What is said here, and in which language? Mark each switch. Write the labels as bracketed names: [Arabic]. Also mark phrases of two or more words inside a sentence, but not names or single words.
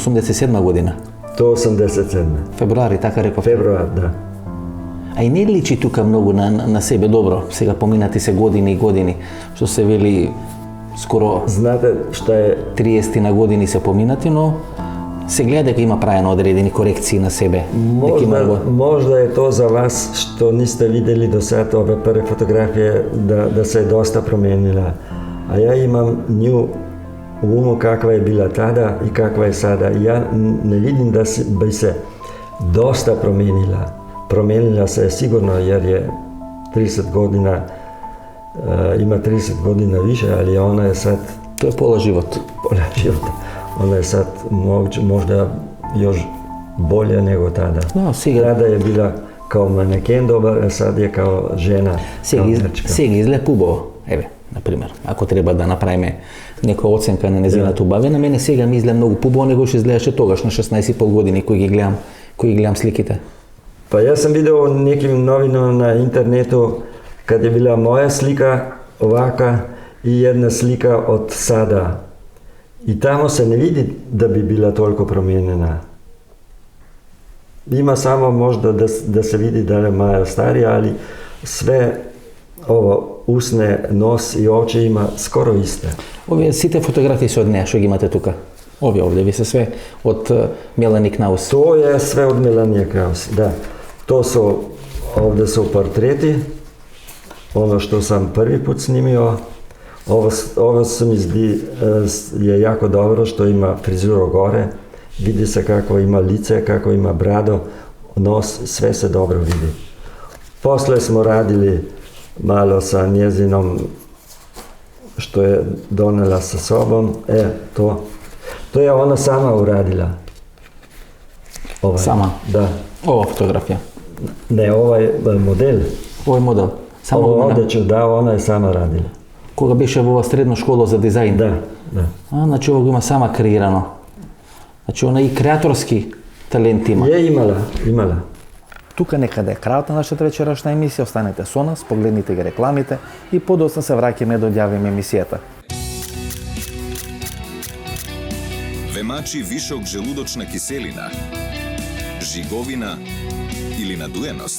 [Macedonian] 87 година? [Serbian] To 87. [Macedonian] Февруари, така реков. [Serbian] Februar, da. [Macedonian] А и не личи тука многу на себе добро. Сега поминати се години и години, што се вели скоро [Serbian] Znate šta je [Macedonian] 30 на години се поминати, но се гледа дека има правено одредени корекции на себе. Дека има [Serbian] Možda je to za vas što niste vidjeli do sad ove prve fotografije da se je dosta promijenila. A ja imam nju u umu kakva je bila tada i kakva je sada. I ja ne vidim da bi se dosta promijenila. Promijenila se je sigurno jer je 30 godina, ima 30 godina više, ali ona je sad... To je pola života. Pola života. Ona je sad možda još bolje nego tada. [Macedonian] No, сега [Serbian] Tada je bila kao maneken dobar, a sad je kao žena. [Macedonian] сега изгледа убаво. Еве, например, ако треба да направиме некоја оценка на незината убавина, мене сега ми изгледа многу побо него што изгледаше тогаш на 16,5 години кои ги гледам сликите. [Serbian] Pa ja sam vidio u nekim novinama na internetu kad je bila moja slika ovaka i jedna slika od sada. I tamo se ne vidi da bi bila toliko promijenjena. Ima samo možda da se vidi da je Maja starija, ali sve ovo usne, nos i oči ima skoro iste. [Macedonian] Овие сите фотографии се од неа што ги имате тука. Овде ви се све од Мелани Кнаус. [Serbian] To je sve od Melanije Kraus, da. Ovdje su portreti, ono što sam prvi put snimio. Ovo [Slovenian] se mi zdi [Serbian] je jako dobro što ima frizuru gore, vidi se kako ima lice, kako ima brado, nos, sve se dobro vidi. Posle smo radili malo sa njezinom što je donela sa sobom, to je ona sama uradila. Sama? Da. [Macedonian] Ова фотографија? [Serbian] Ne, ovaj model. [Macedonian] Овој модел? Само [Serbian] Ovo odeću, da, ona je sama radila. [Macedonian] Кога беше во средна школа за дизајн? [Serbian] Da. [Macedonian] Значи ова го има сама креирано. Значи она и креаторски талент има. [Serbian] Je imala. [Macedonian] Тука некаде е крајот на нашата вечерашна емисија. Останете со нас, погледнете ги рекламите и подоцна се враќаме да одјавиме емисијата. Ве вишок желудочна киселина, жиговина или надуеност?